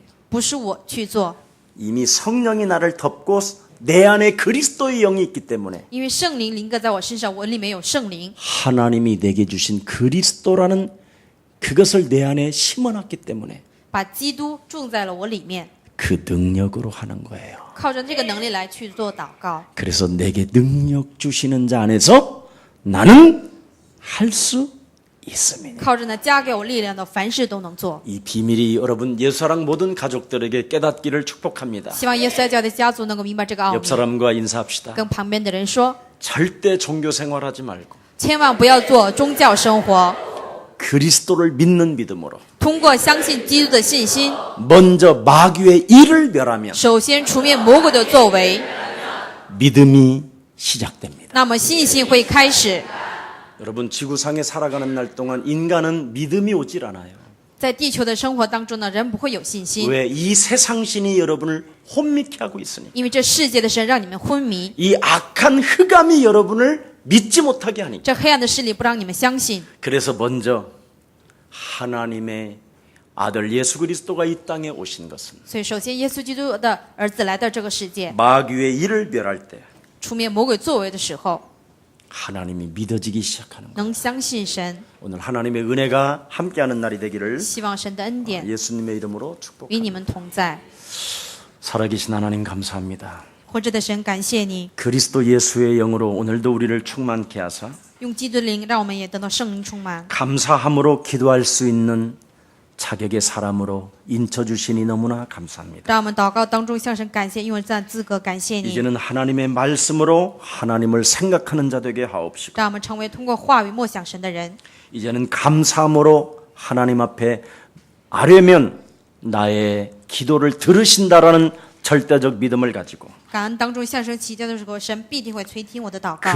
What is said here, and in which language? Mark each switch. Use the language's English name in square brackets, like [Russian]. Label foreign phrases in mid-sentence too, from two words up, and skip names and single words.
[Chinese] 不是我去做， [Korean] 이미 성령이 나를 덮고 내 안에 그리스도의 영이 있기 때문에 [Chinese] 因为圣灵临格在我身上，我里面有圣灵， [Korean] 하나님이 내게 주신 그리스도라는 그것을 내 안에 심어놨기 때문에 [Chinese] 把基督种在了我里面， [Korean] 그 능력으로 하는 거예요. [Chinese] 靠着这个能力来去做祷告。 [Korean] 그래서 내게 능력 주시는 자 안에서 나는 할 수 있습니다. [Chinese] 靠着呢加给我力量的，凡事都能做。 [Korean] 이 비밀이 여러분 예수사랑 모든 가족들에게 깨닫기를 축복합니다. [Chinese] 希望耶稣教的家族能够明白这个奥 [Korean] 옆 [Chinese] 秘。 [Korean] 사람과 인사합시다. [Chinese] 跟旁边的人说， [Korean] 절대 종교 생활하지 말고 [Chinese] 千万不要做宗教生活， [Korean] 그리스도를 믿는 믿음으로 [Chinese] 通过相信基督的信心， [Korean] 먼저 마귀의 일을 멸하면 [Chinese] 首先除灭魔鬼的作为， [Korean] 믿음이 시작됩니다. [Chinese] 那么信心会开始。 [Korean] 여러분 지구상에 살아가는 날 동안 인간은 믿음이 오질 않아요. [Chinese] 在地球的生活当中呢，人不会有信心， [Korean] 왜? 이 세상신이 여러분을 혼미케 하고 있으니. [Chinese] 因为这世界的神让你们昏迷， [Korean] 이 악한 흑암이 여러분을 믿지 못하게 하니까. [Chinese] 这黑暗的势力不让你们相信。 [Korean] 그래서 먼저 하나님의 아들 예수 그리스도가 이 땅에 오신 것은 [Chinese] 所以，首先耶稣基督的儿子来到这个世界， [Korean] 마귀의 일을 멸할 때 [Chinese] 除灭魔鬼作为的时候， [Korean] 하나님이 믿어지기 시작하는 거예요. [Chinese] 能相信神。 [Korean] 오늘 하나님의 은혜가 함께하는 날이 되기를 [Chinese] 希望神的恩典 [Korean] 예수님의 이름으로 [Chinese] 与 [Korean] 축복합니다. [Chinese] 你们同在。 [Korean] 살아계신 하나님 감사합니다. [Chinese] 活着的神，感谢你， [Korean] 그리스도 예수의 영으로 오늘도 우리를 충만케 하사 [Chinese] 用基督的灵，让我们也得到圣灵充满。 [Korean] 감사함으로 기도할 수 있는 자격의 사람으로 인쳐주시니 너무나 감사합니다. [Chinese] 让我们祷告当中向神感谢，因为这样资格感谢你。 [Korean] 이제는 하나님의 말씀으로 하나님을 생각하는 자 되게 하옵시고 [Chinese] 让我们成为通过话语默想神的人。 [Korean] 이제는 감사함으로 하나님 앞에 아뢰면 나의 기도를 들으신다라는 절대적 믿음을 가지고 [Chinese] 感恩当中向神祈求的时候，神必定会垂听我的祷告。